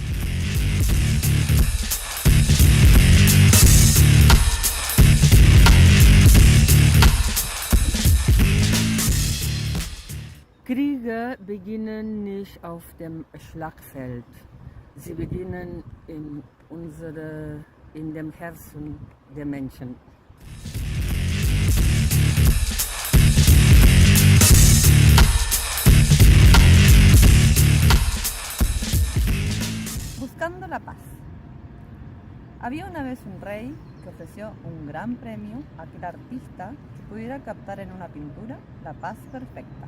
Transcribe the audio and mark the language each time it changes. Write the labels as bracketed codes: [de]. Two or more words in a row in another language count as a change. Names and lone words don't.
[de] Kriege beginnen nicht auf dem Schlachtfeld. Sie beginnen in dem Herzen der Menschen. [es] Buscando la paz. Había una vez un rey que ofreció un gran premio a aquel artista que pudiera captar en una pintura la paz perfecta.